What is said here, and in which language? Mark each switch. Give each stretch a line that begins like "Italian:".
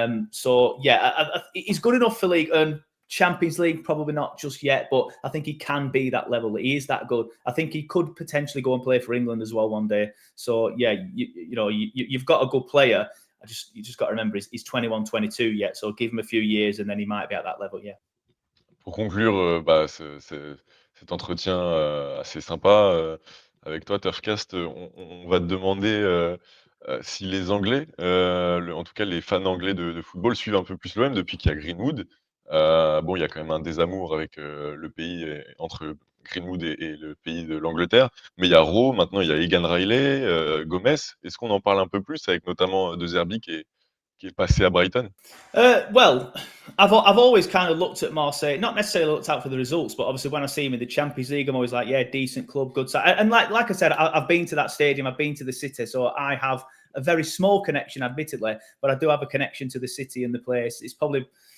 English: So yeah, he's good enough for League and Champions League, probably not just yet, but I think he can be that level. He is that good. I think he could potentially go and play for England as well one day. So yeah, you've got a good player. You just got to remember he's 21, 22 yet. So give him a few years and then he might be at that level. Yeah.
French: Pour conclure, cet entretien, assez sympa, avec toi, Turfcast, on va te demander, si les Anglais, en tout cas les fans anglais de football suivent un peu plus l'OM depuis qu'il y a Greenwood. Bon, il y a quand même un désamour avec, le pays entre Greenwood et le pays de l'Angleterre, mais il y a Rowe, maintenant il y a EGAN-RILEY, Gomez. Est-ce qu'on en parle un peu plus avec notamment, De Zerbi qui est passé à Brighton?
English: Well, I've always kind of looked at Marseille, not necessarily looked out for the results, but obviously when I see him in the Champions League, I'm always like, yeah, decent club, good side. And like I said, I've been to that stadium, I've been to the city, so I have a very small connection, admittedly, but I do have a connection to the city and the place. It's probably.